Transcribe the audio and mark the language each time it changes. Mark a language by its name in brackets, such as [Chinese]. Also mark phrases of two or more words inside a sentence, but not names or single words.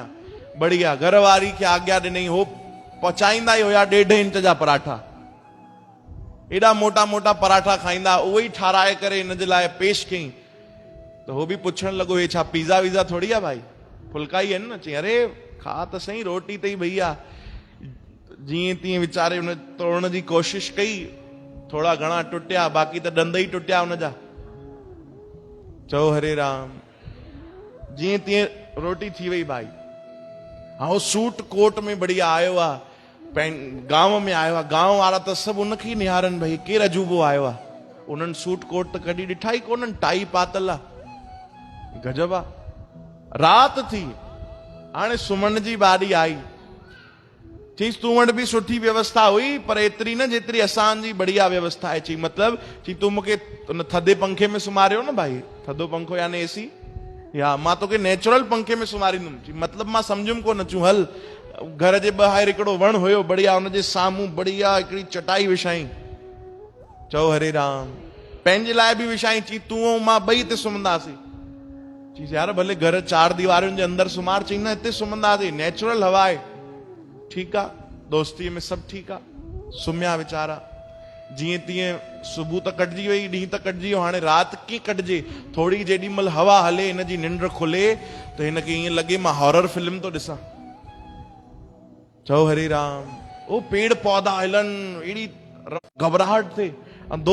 [Sindhi] बढ़िया। घर वारी खे आज्ञा ॾिनई, हो पचाईंदा ई हुया 1.5 इंच जा पराठा। एॾा मोटा मोटा पराठा खाईंदा, उहे ई ठाराए करे हिन जे लाइ पेश कयईं। त हो बि पुछण लॻो, हे छा पिज़्ज़ा वीज़ा थोड़ी आहे भाई, फुल्का ई आहिनि न। चई अरे खा त सही, रोटी अथई भैया। जीअं तीअं वीचारे हुन तोड़न जी कोशिश कई, थोड़ा घणा टुटिया, बाक़ी त ॾंद ई टुटिया हुनजा। चओ हरे राम। जीअं तीअं रोटी थी वई भाई। हाँ [English] suit coat [Sindhi] में बढ़िया आयो आहे, गांव में आयो आहे। गांव वारा त सभु उनखे ई निहारनि, भई केरु अजूबो आयो आहे। उन्हनि [English] suit coat [Sindhi] त कॾहिं ॾिठा ई कोन्हनि, टाई पातल आहे, गजब आहे। राति थी, हाणे सुम्हण जी बारी आई। चईसि तूं वटि बि सुठी व्यवस्था हुई, पर एतिरी न जेतिरी असांजी बढ़िया व्यवस्था आहे। चई मतिलबु? चई तूं मूंखे उन थधे पंखे में सुम्हारियो न भाई, थधो पंखो यानी एसी, या मां तोखे नेचुरल पंखे में सुम्हारींदुमि। चई मतिलबु मां सम्झुमि कोन। चूं हल। घर जे ॿाहिरि हिकिड़ो वण हुयो बढ़िया, हुनजे साम्हूं बढ़िया हिकिड़ी चटाई विछाई। चओ हरे राम। पंहिंजे लाइ बि विछाई। चई तूं ऐं मां ॿई हिते सुम्हंदासीं। चई यार भले घर 4 दीवारियुनि जे अंदरि सुम्हार। चई न हिते सुम्हंदासीं, नेचुरल हवा आहे। ठीकु आहे, दोस्तीअ में सभु ठीकु आहे। सुम्हिया वीचारा। जीअं तीअं सुबुह त कटिजी वई, ॾींहुं त कटिजी वियो। हाणे राति कीअं कटिजे? थोड़ी जेॾी महिल हवा हले, हिन जी निंड खुले त हिनखे ईअं लॻे मां [English] horror film [Sindhi] थो ॾिसां। चओ हरे राम। ओ [Hindi] पेड़ पौधा [Sindhi] हिलनि, अहिड़ी घबराहट थिए।